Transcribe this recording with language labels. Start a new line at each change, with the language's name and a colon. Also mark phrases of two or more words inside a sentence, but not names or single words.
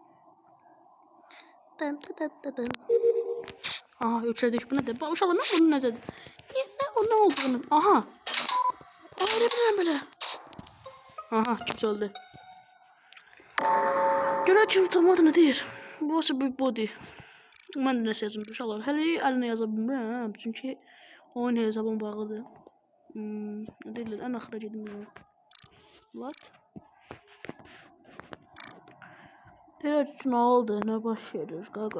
Turkish: Aha üçlü bu ne değil? Uşaqlar ben bunu ne dedi? Ne oldu bunun? Aha. Ne bileyim böyle. Aha kimse öldü. Göre kim tutamadı ne değil? Bu bir body.
Azerbaijani: Mən də nəsə yazım uşaqlar. Hələ əlinə yaza bilmirəm, çünki oyun hesabım bağlıdır. Nə deyirlər, ən axıra gedim ya. What? Deyirlər ki, nə oldu, nə baş verir, qaqa.